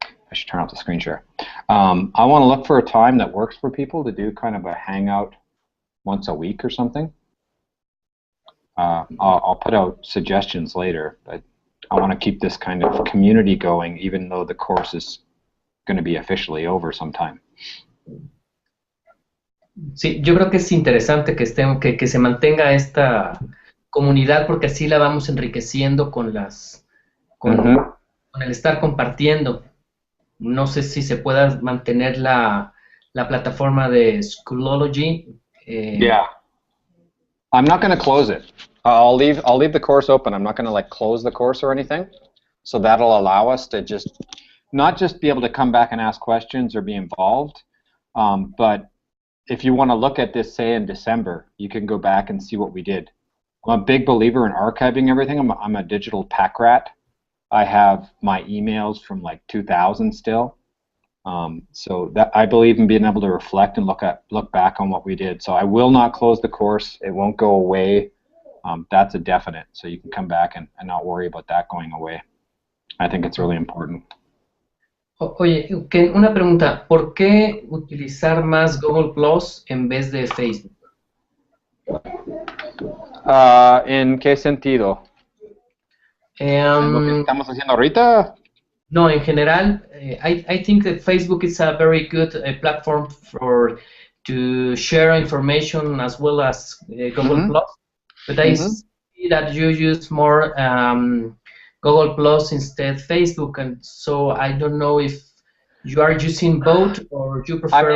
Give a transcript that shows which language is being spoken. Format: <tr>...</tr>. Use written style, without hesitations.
<en>I should turn off the screen share. I want to look for a time that works for people to do kind of a hangout once a week or something. I'll put out suggestions later, but I want to keep this kind of community going, even though the course is going to be officially over sometime.</en> <es>Sí, yo creo que es interesante que se mantenga esta comunidad porque así la vamos enriqueciendo con el estar compartiendo. No sé si se pueda mantener la plataforma de Schoology.</es> <en>Yeah. I'm not going to close it. I'll leave the course open. I'm not going to like close the course or anything. So that'll allow us to not just be able to come back and ask questions or be involved, but if you want to look at this, say in December, you can go back and see what we did. I'm a big believer in archiving everything. I'm a digital pack rat. I have my emails from like 2000 still. So that I believe in being able to reflect and look back on what we did. So I will not close the course. It won't go away. That's a definite. So you can come back and not worry about that going away. I think it's really important.</en> <es>Oye, una pregunta. ¿Por qué utilizar más Google Plus en vez de Facebook? ¿En qué sentido? ¿Lo que estamos haciendo ahorita? No, en general,</es> <en>I think that Facebook is a very good platform to share information as well as Google Plus. But I see that you use more Google Plus instead Facebook, and so I don't know if you are using both or you prefer.</en>